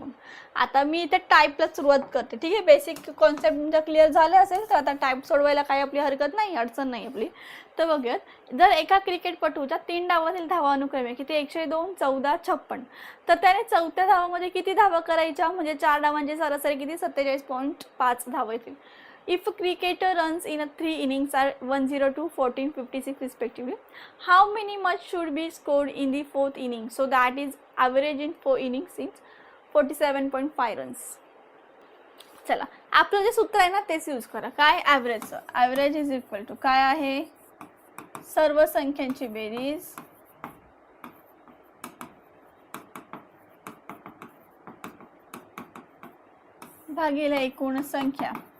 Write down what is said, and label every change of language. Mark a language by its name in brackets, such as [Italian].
[Marathi] मग आता मी इथे टाईपला सुरुवात करते. ठीक आहे. बेसिक कॉन्सेप्ट तुमच्या क्लिअर झाले असेल तर आता टाईप सोडवायला काही आपली हरकत नाही, अडचण नाही आपली. तर बघूयात. जर एका क्रिकेटपटूच्या 3 डावातील धावा अनुक्रमे आहे किती? 102, 14, 56. तर त्याने 4थ्या धावामध्ये किती धावा करायच्या? म्हणजे 4 डावांची सरासरी किती? 47.5 धावा येतील. [English] If a cricketer runs in a 3 innings are 102, 14, 56 respectively, how many much should be scored in the 4th inning? So that is average in 4 innings is 47.5 runs. [Marathi] चला आपलं जे सूत्र आहे ना तेच यूज करा. काय? ॲव्हरेजचं. ॲव्हरेज इज इक्वल टू काय आहे? सर्व संख्यांची बेरीज भागिले एकूण संख्या.